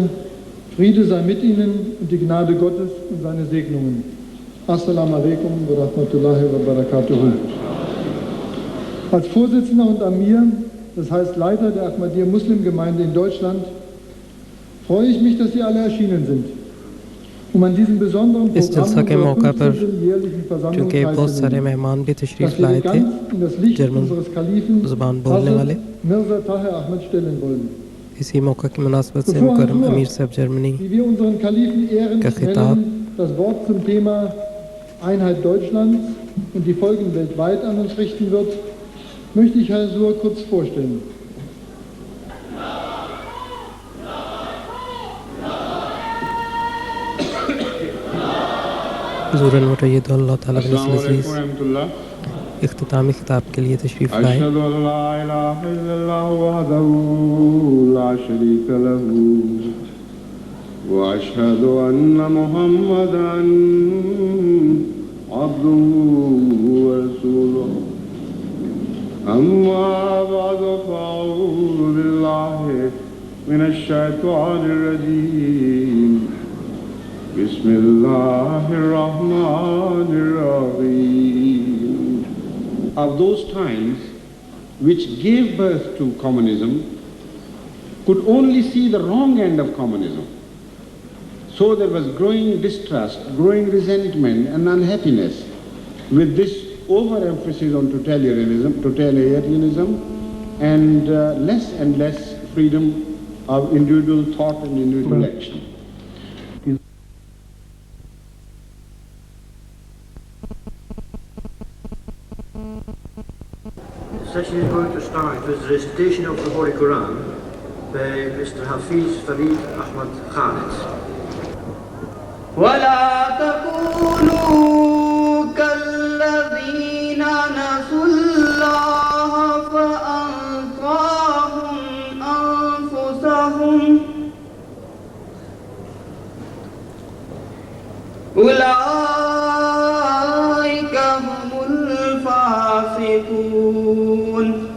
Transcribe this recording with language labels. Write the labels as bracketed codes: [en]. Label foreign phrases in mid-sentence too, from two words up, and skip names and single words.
[de] Friede sei mit Ihnen und die Gnade Gottes und seine Segnungen. [ar] السلام عليكم ورحمة الله وبركاته. [de] Als Vorsitzender und Amir, das heißt Leiter der Ahmadiyya Muslimgemeinde in Deutschland, freue ich mich, dass Sie alle erschienen sind. [ur] اس جلسہ کے موقع پر چونکہ بہت سارے مہمان بھی تشریف لائے تھے جرمن زبان بولنے والے، اسی موقع کی مناسبت سے مکرم امیر صاحب جرمنی کا خطاب [de] das Wort zum Thema Einheit Deutschlands und die Folgen weltweit an uns richten wird, möchte ich Herr Sur kurz vorstellen. [ur] حضور المرید اللہ تعالیٰ بن عزیز اختتامی خطاب کے لیے تشریف لائے. [ar] اشہد ان لا الہ الا اللہ وحدہ لا شریک لہ واشہد ان محمدا عبدہ ورسولہ. اما بعد فاعوذ باللہ من الشیطان الرجیم. بسم اللہ الرحمن الرحیم. [en] Of those times which gave birth to communism could only see the wrong end of communism. So there was growing distrust, growing resentment and unhappiness with this overemphasis on totalitarianism and less freedom of individual thought and individual action. The session is going to start with the recitation of the Holy Quran by Mr. Hafiz Farid Ahmad Khalid. [ar] وَلَا تَكُونُوا كَالَّذِينَ نَسُوا اللَّهَ فَأَنسَاهُمْ أَنفُسَهُمْ أُولَئِكَ هُمُ الْفَاسِقُونَ.